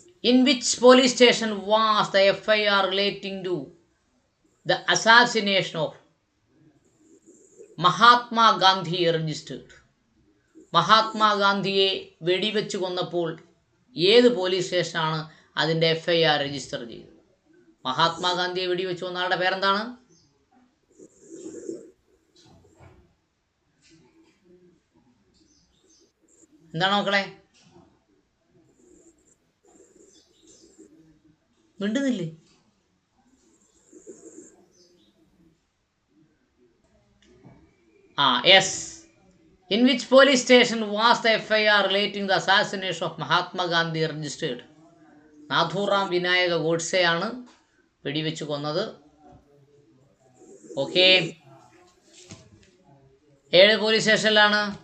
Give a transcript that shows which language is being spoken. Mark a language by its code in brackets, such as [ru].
[en] In which police station was the FIR relating to the assassination of Mahatma Gandhi registered? [ml] മഹാത്മാഗാന്ധിയെ വെടിവെച്ച് കൊന്നപ്പോൾ ഏത് police സ്റ്റേഷനാണ് അതിൻ്റെ FIR രജിസ്റ്റർ ചെയ്തത്? മഹാത്മാഗാന്ധിയെ വെടിവെച്ച് കൊന്ന ആളുടെ പേരെന്താണ്? എന്താണ് മക്കളെ? മിണ്ടുന്നില്ലേ? [en] Yes. In which police station was the FIR relating the assassination of Mahatma Gandhi registered? [ml] Nathuram Vinayaka ഗോഡ്സെയാണ് വെടിവെച്ച് കൊന്നത്. ഓക്കെ. ഏത് പോലീസ് സ്റ്റേഷനിലാണ്?